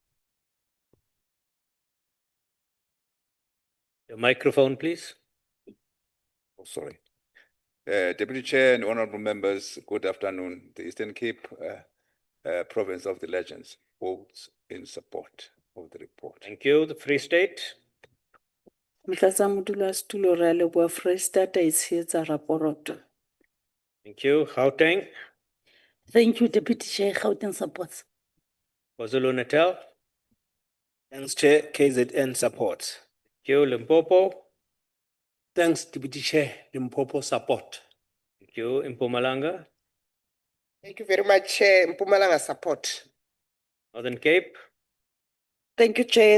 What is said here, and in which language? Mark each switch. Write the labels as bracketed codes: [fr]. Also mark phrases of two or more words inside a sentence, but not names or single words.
[en] The microphone, please. Oh, sorry. Deputy Chair and honorable members, good afternoon. The Eastern Cape Province of the Legends votes in support of the report. Thank you. The Free State. [st] Motlatsamodulasetulo re a leboha Freistata e tshehetsa raporoto. [en] Thank you. Gauteng. Thank you, Deputy Chair. Gauteng supports. KwaZulu-Natal. Thanks, Chair. KZN supports. Thank you. Limpopo. Thanks, Deputy Chair. Limpopo support. Thank you. Mpumalanga. Thank you very much, Chair. Mpumalanga support. Northern Cape. Thank you, Chair.